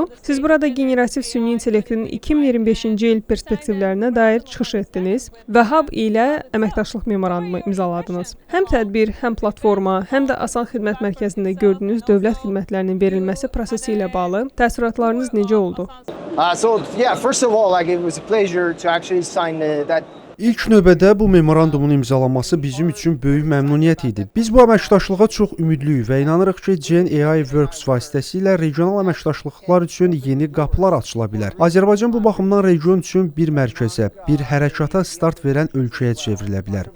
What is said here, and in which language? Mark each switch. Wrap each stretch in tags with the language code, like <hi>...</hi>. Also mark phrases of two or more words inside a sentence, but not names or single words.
<az>Siz burada generativ süni intellektin 2025-ci il perspektivlərinə dair çıxış etdiniz və Hub ilə əməkdaşlıq memorandumu imzaladınız. Həm tədbir, həm platforma, həm də Asan Xidmət Mərkəzində gördüyünüz dövlət xidmətlərinin verilməsi prosesi ilə bağlı təəssüratlarınız necə oldu?</az> <en>First of all, it was a pleasure to actually sign that.</en> <az>İlk növbədə bu memorandumun imzalanması bizim üçün böyük məmnuniyyət idi. Biz bu əməkdaşlığa çox ümidliyik və inanırıq ki, Gen AI Works vasitəsilə regional əməkdaşlıqlar üçün yeni qapılar açıla bilər. Azərbaycan bu baxımdan region üçün bir mərkəzə, bir hərəkata start verən ölkəyə çevrilə bilər.</az>